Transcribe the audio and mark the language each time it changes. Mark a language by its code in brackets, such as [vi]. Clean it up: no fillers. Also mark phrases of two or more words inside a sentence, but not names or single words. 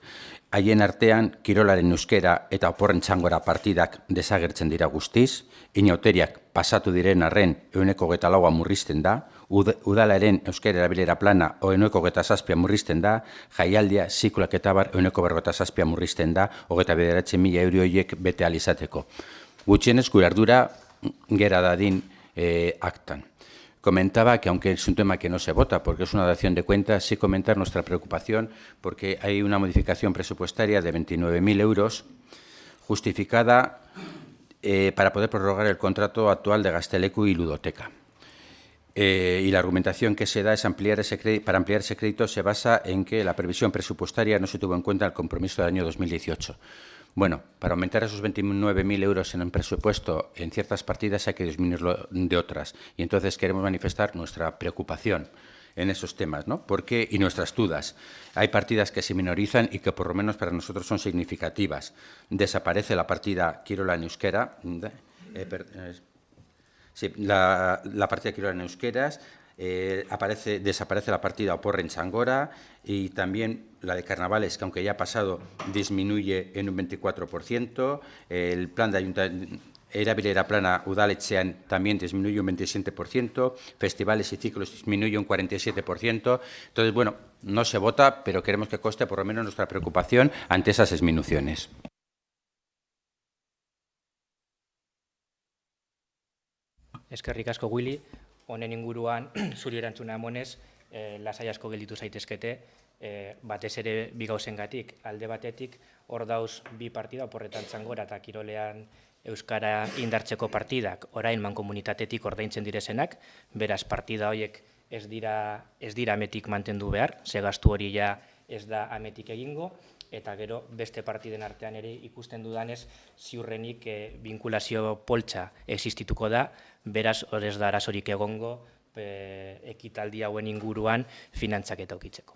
[eu] Haien artean, kirolaren euskera eta oporren txangora partidak desagertzen dira guztiz, inauteriak pasatu diren arren 24 murrizten da, udalaren euskera erabilera plana 27 murrizten da, jaialdia, ziklak eta bar 47 murrizten da, 29.000 euro horiek bete ahal izateko. Gutxienez gure ardura gera dadin aktan. [es] Comentaba que aunque es un tema que no se vota porque es una dación de cuentas, sí comentar nuestra preocupación porque hay una modificación presupuestaria de 29.000 euros justificada para poder prorrogar el contrato actual de Gazteleku y Ludoteca. Y la argumentación que se da es para ampliar ese crédito se basa en que la previsión presupuestaria no se tuvo en cuenta el compromiso del año 2018. Bueno, para aumentar esos 29.000 euros en el presupuesto en ciertas partidas hay que disminuirlo de otras. Y entonces queremos manifestar nuestra preocupación en esos temas, ¿no? Porque, y nuestras dudas. Hay partidas que se minorizan y que por lo menos para nosotros son significativas. Desaparece la partida Kirola en euskera. La partida Kirola en euskeras. desaparece la partida Oporren Changora y también la de carnavales, que aunque ya ha pasado, disminuye en un 24%. El plan de [eu] Erabilera plana udaletxean [es] también disminuye un 27%, festivales y ciclos disminuye un 47%. Entonces, bueno, no se vota, pero queremos que conste por lo menos nuestra preocupación ante esas disminuciones. [eu] Eskerrik asko, Willy. Honen inguruan, zuri erantzuna emonez, lasai asko gelditu zaitezkete, batez ere bi gauzengatik. Alde batetik, hor dauz bi partida, Oporretan Txangora eta Kirolean Euskara indartzeko partidak, orain mankomunitatetik ordaintzen direzenak, beraz partida horiek ez dira ametik mantendu behar, ze gastu hori ja ez da ametik egingo, eta gero beste partiden artean ere ikusten dudanez ziurrenik binkulazio poltsa existituko da, beraz hor ez da arazorik egongo ekitaldi hauen inguruan finantzaketa ukitzeko.